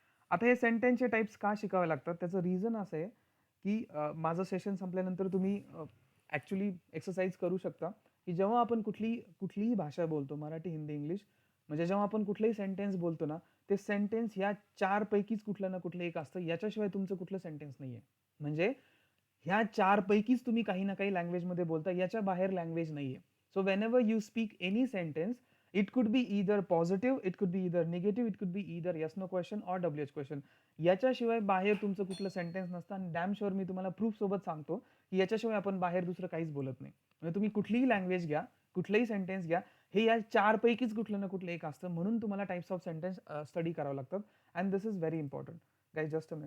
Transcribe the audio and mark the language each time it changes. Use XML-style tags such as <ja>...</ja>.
<mr>आता हे सेंटेन्सचे टाइप्स का शिकावे लागतात त्याचं रिझन असं आहे की माझं सेशन संपल्यानंतर तुम्ही ॲक्च्युली एक्सरसाइज करू शकता की जेव्हा आपण कुठलीही भाषा बोलतो, मराठी, हिंदी, इंग्लिश, म्हणजे जेव्हा आपण कुठलंही सेंटेन्स बोलतो ना ते सेंटेन्स ह्या 4 पैकीच कुठलं ना कुठलं एक असतं. याच्याशिवाय तुमचं कुठलं सेंटेन्स नाही आहे. म्हणजे ह्या 4 पैकीच तुम्ही काही ना काही लँग्वेजमध्ये बोलता, याच्या बाहेर लँग्वेज नाही आहे.</mr> <en>So whenever you speak any sentence, it could be either positive, it could be either negative, it could be either yes no question or WH question.</en> <mr>याच्याशिवाय बाहेर तुमचं कुठलं सेंटेन्स नसतं. आणि डॅम शुअर मी तुम्हाला proof सोबत सांगतो की याच्याशिवाय आपण बाहेर दुसरं काहीच बोलत नाही. म्हणजे तुम्ही कुठलीही लँग्वेज घ्या, कुठलंही सेंटेन्स घ्या, हे या 4 पैकीच कुठलं ना कुठलं एक असतं. म्हणून तुम्हाला टाइप्स ऑफ सेंटेन्स स्टडी करावं लागतात.</mr> <en>And this is very important. Guys, just a minute.</en>